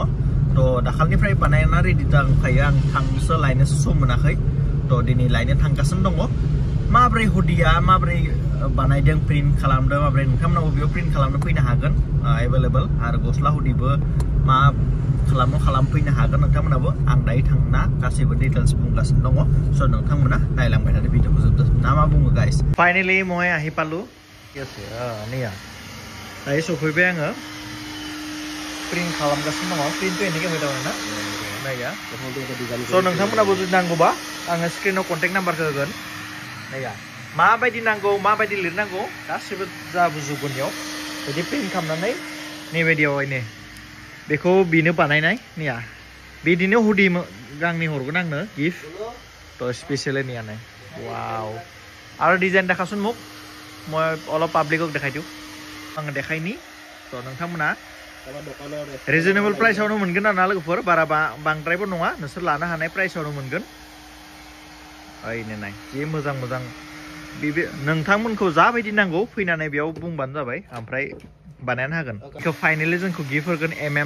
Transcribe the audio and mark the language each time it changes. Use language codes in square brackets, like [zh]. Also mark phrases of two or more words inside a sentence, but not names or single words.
[brx] थ' दाखालिनिफ्राय बानायना रेडि दंखायो आं थांनोसो लायनोसो सम मोनाखै थ' दिनै लायनो थांगासिनो दङ माब्रै हुडिया माब्रै बानायदों प्रिन्ट खालामदों माब्रै नोंथांमोनाबो बेयाव प्रिन्ट खालामनो फैनो हागोन एभेलेबल आरो गस्ला हुडिबो मा खालामफैनो हागोन नोंथांमोनाबो आं दायो थांना गासैबो डिटेल्स बुंगासिनो दङ स' नोंथांमोना नायलांबाय थादो भिडिअखौ जोबदो ना मा बुङो गाइस फाइनेलि [as] মই আহি পালো [brx] नैया दायो सफैबाय आङो प्रिन्ट खालामगासिनो दङ प्रिन्टखौ [as] এনেকৈ হৈ [brx] दङ ना नाया स' नोंथांमोनाबो जुदि नांगौबा आङो स्क्रिनाव कन्टेक्ट नाम्बारखौ होगोन नाया माबायदि नांगौ माबायदि लिरनांगौ गासिबो जाबोजोबगोन बेयाव बिदि प्रिन्ट खालामनानै नैबायदियावहायनो बेखौ बिनो बानायनाय निया बिदिनो हुडी गांनै हरगोन आंनो गिफ्ट थ' स्पेसियेलि निया नाय वाव आरो डिजाइन देखासुन [as] মোক মই অলপ পাব্লিকক দেখাই দিওঁ [brx] आङो देखायनि थ' नोंथांमोना रिजनेबल प्राइसआवनो मोनगोन आरोना लोगोफोर बारा बांद्रायबो नङा नोंसोर लानो हानाय प्राइसआवनो मोनगोन ओइनो नाय जि मोजां मोजां नोंथांमोनखौ जाबायदि नांगौ फैनानै बेयाव बुंबानो जाबाय ओमफ्राय बानायनो हागोन बेखौ फाइनेलि जोंखौ गिफ्ट होगोन MM